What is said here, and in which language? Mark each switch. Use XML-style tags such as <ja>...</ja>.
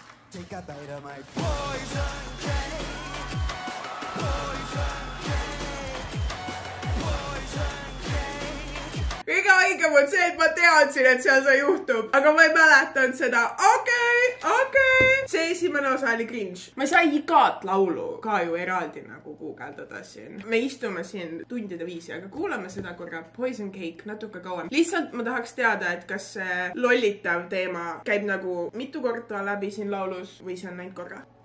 <en>Take a bite of my poison cake.</en> <et>Kõige haigem on see, et ma teadsin, et seal see juhtub, aga ma ei mäletanud seda. Okei. See esimene osa oli cringe. Ma ei saa igat laulu ka ju eraldi nagu guugeldada siin. Me istume siin tundide viisi, aga kuulame seda korra Poison Cake natuke kauem. Lihtsalt ma tahaks teada, et kas see lollitav teema käib nagu mitu korda läbi siin laulus või see on näinud korra.</et>